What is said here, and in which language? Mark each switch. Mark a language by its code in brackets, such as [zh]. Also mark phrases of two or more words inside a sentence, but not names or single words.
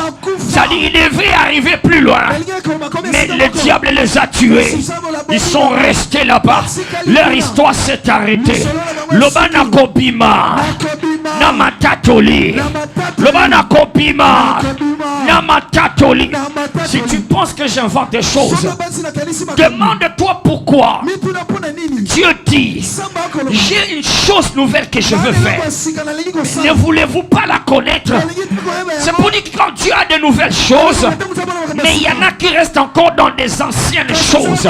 [fr] C'est-à-dire ils devaient arriver plus loin, mais le diable les a tués. Ils sont restés là-bas. Leur histoire s'est arrêtée. [ln] Lobana Kobima Namatatoli. Lobana Kobima Namatatoli. [fr] Si tu penses que j'invente des choses, demande-toi pourquoi. Dieu dit, j'ai une chose nouvelle que je veux faire. Ne voulez-vous pas la connaître? C'est pour dire que quand Dieu a de nouvelles choses, mais il y en a qui restent encore dans des anciennes choses.